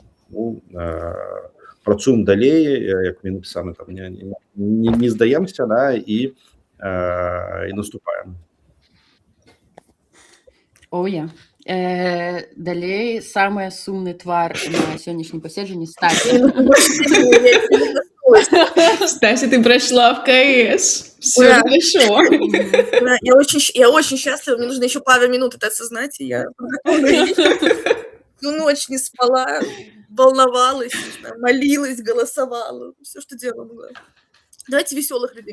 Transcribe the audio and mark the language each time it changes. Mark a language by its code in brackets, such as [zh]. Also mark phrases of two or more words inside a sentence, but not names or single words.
[be] Працуем далей, як [ru] мне написано, [be] там, не здаемся, да, і наступаем. Далей самы сумны твар на сённяшнім паседжанні Стася. Стася, [ru] ты прошла в КС. Все хорошо. Я очень счастлива. Мне нужно еще пару минут это осознать, и я всю ночь не спала, волновалась, молилась, голосовала. Все, что делала могла. Давайте веселых людей.